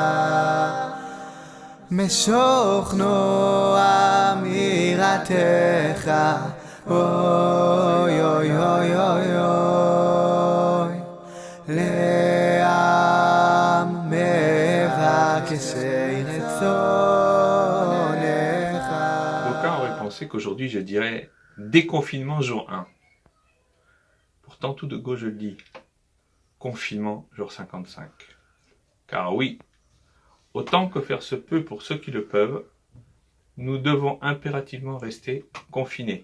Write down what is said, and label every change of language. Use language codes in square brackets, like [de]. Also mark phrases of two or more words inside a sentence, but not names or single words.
[he] משוך נועם יראתך אוי אוי אוי אוי אוי לעם מבקשי רצונך. [fr] D'aucuns auraient pensé qu'aujourd'hui je dirais déconfinement jour 1. Pourtant tout de go je le dis, confinement jour 55. Car oui, autant que faire se peut pour ceux qui le peuvent, nous devons impérativement rester confinés.